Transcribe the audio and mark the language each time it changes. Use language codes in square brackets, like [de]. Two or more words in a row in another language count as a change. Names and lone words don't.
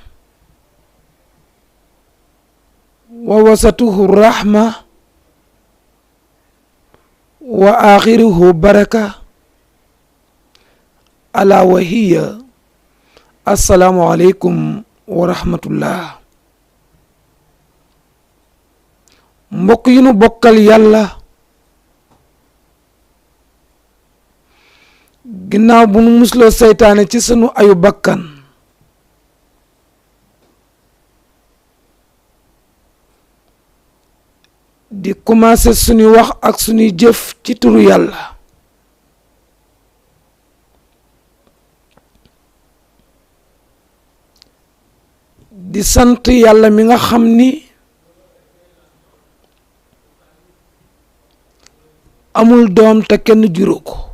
[ar] ووسطه الرحمة وآخره بركة، ألا وهي السلام عليكم ورحمة الله. [wo] mbokk yi nu bokkal yàlla, ginnaaw bu nu musloo seytaane ci sunu ayu bakkan, di commencé suñuy wax ak suñuy jëf ci turu yàlla, di sant yàlla mi nga xam ni amul doom te kenn juru ko,